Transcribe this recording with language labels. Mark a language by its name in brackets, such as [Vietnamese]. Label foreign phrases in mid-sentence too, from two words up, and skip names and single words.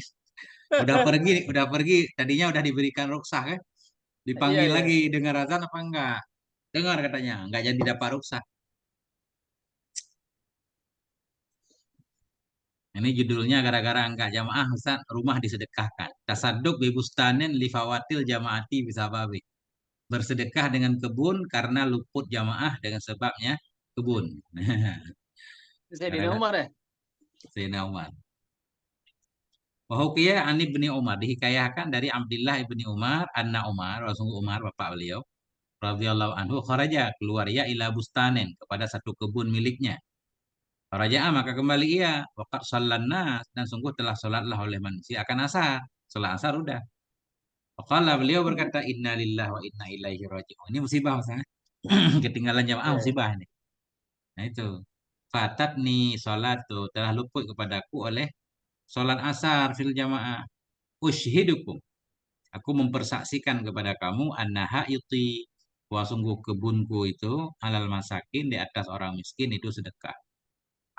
[Indonesian] Udah pergi, tadinya udah diberikan rukhsah kan? Iya Dipanggil iya. lagi dengar azan apa enggak? Dengar katanya, enggak jadi dapat rukhsah. Ini judulnya gara-gara enggak jamaah Ustaz, rumah disedekahkan. [Arabic] Tasadduk bibustanin lifawatil jamaati bisababi. [Indonesian] Bersedekah dengan kebun karena luput jamaah dengan sebabnya kebun. Saya di Gara-gara Umar ya. Sayyidina Umar. [Arabic] Wahukiya an ibni Umar [Indonesian] dihikayahkan dari Abdullah ibni Umar, anna Umar, Rasulullah Umar bapak beliau, [Arabic] radhiyallahu anhu kharaja [Indonesian] keluar ia [Arabic] ila bustanin [Indonesian] kepada satu kebun miliknya. Kharaja maka kembali ia [Arabic] waqad sallan nas [Indonesian] dan sungguh telah salatlah oleh manusia akan asar. Salat asar udah. Faqala beliau berkata [Arabic] inna lillahi wa inna ilaihi raji'un. [Indonesian] Ini musibah Ustaz. Ketinggalan jamaah Iya. musibah ini. Nah itu. Fatat nih salat tuh telah luput kepadaku oleh salat asar [Arabic] fil jamaah. Ushidukum. [Indonesian] Aku mempersaksikan kepada kamu [Arabic] annaha iti [Indonesian] bahwa sungguh kebunku itu [Arabic] alal masakin [Indonesian] di atas orang miskin itu sedekah.